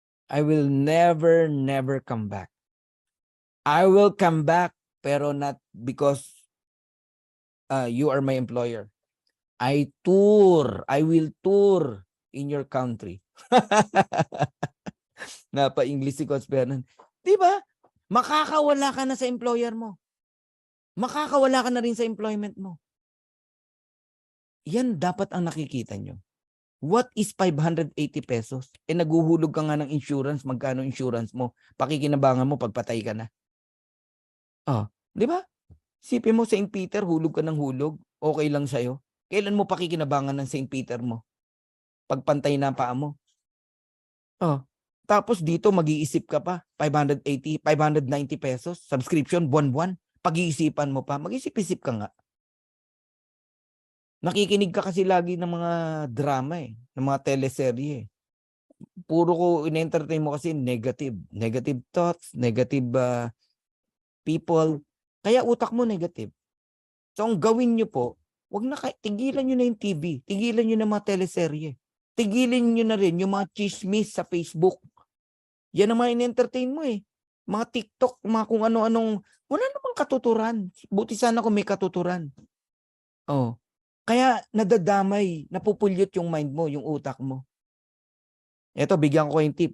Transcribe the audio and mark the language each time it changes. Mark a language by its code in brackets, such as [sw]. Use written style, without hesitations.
[en] I will never come back. I will come back, pero not because you are my employer. I will tour in your country. [tl] Napa-English si Coach Fernan. Diba? Makakawala ka na sa employer mo. Makakawala ka na rin sa employment mo. Yan dapat ang nakikita nyo. [en] What is 580 pesos? [tl] Naguhulog ka nga ng insurance. Magkano insurance mo? Pakikinabangan mo, pagpatay ka na. Di ba? Sipin mo, St. Peter, hulog ka ng hulog. Okay lang sa'yo. Kailan mo pakikinabangan ng St. Peter mo? Pagpantay na paa mo. Tapos dito, mag-iisip ka pa. 580, 590 pesos. Subscription, buwan-buwan. Pag-iisipan mo pa. Mag-isip-isip ka nga. Nakikinig ka kasi lagi ng mga drama ng mga teleserye. Puro ko in-entertain mo kasi negative. [en] Negative thoughts, negative people. [tl] Kaya utak mo negative. So ang gawin nyo po, tigilan nyo na yung TV. Tigilan nyo na mga teleserye. Tigilan nyo na rin yung mga chismis sa Facebook. Yan ang mga in-entertain mo Mga TikTok, mga kung ano-anong, wala namang katuturan. Buti sana kung may katuturan. Oh. Kaya nadadamay, napupulyot yung mind mo, yung utak mo. Eto, bigyan ko yung tip.